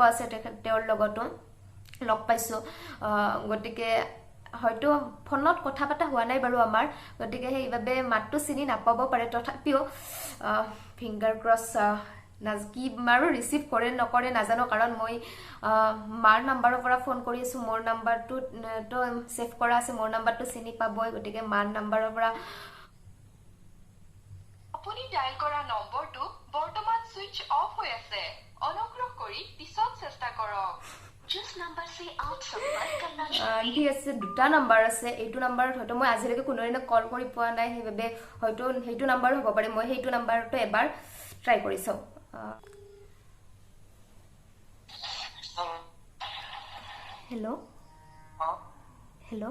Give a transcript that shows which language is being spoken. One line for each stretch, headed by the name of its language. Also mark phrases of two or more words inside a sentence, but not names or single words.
Assamese: আছে তেওঁৰ লগতো লগ পাইছোঁ গতিকে হয়তো ফোনত কথা পতা হোৱা নাই বাৰু আমাৰ গতিকে সেইভাবে মাতটো চিনি নাপাব পাৰে তথাপিও
English: finger cross
Assamese: কি মাৰো ৰিসিভ কৰে নকৰে নাজানো কাৰণ মই মাৰ নাম্বাৰৰ পৰা ফোন কৰি আছো মোৰ নাম্বাৰটো তো সেভ কৰা আছে মোৰ নাম্বাৰটো চিনি পাবই গতিকে মাৰ নাম্বাৰৰ পৰা আপুনি ডায়াল কৰা নম্বৰটো বৰ্তমান
English: switch off
Assamese: হৈ আছে অনুগ্ৰহ কৰি পিছত চেষ্টা কৰক
Hindi: जिस नंबर से आप संपर्क करना
Assamese: ঠিক আছে দুটা নাম্বাৰ আছে এইটো নাম্বাৰত হয়তো মই আজিলৈকে কোনোদিনে কল কৰি পোৱা নাই সেইভাবে হয়তো সেইটো নাম্বাৰ হ'ব পাৰে মই সেইটো নাম্বাৰটো এবাৰ ট্ৰাই কৰি চাও হেল্ল' হেল্ল'